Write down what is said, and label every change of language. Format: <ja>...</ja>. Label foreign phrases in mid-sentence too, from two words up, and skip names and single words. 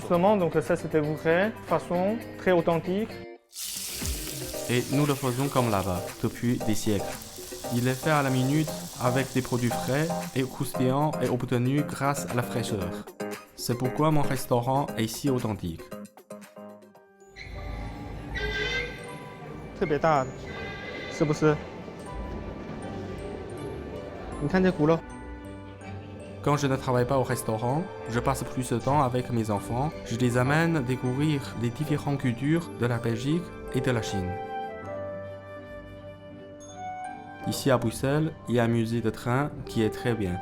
<fr>Justement, donc ça, c'était vrai, façon très authentique. Et nous le faisons comme là-bas, depuis des siècles. Il est fait à la minute avec des produits frais et croustillants et obtenus grâce à la fraîcheur. C'est pourquoi mon restaurant est si authentique.</fr> <zh>特别大，是不是？你看这骨肉。</zh> <fr>Quand je ne travaille pas au restaurant, je passe plus de temps avec mes enfants. Je les amène découvrir les différentes cultures de la Belgique et de la Chine. Ici à Bruxelles, il y a un musée de train qui est très bien.</fr>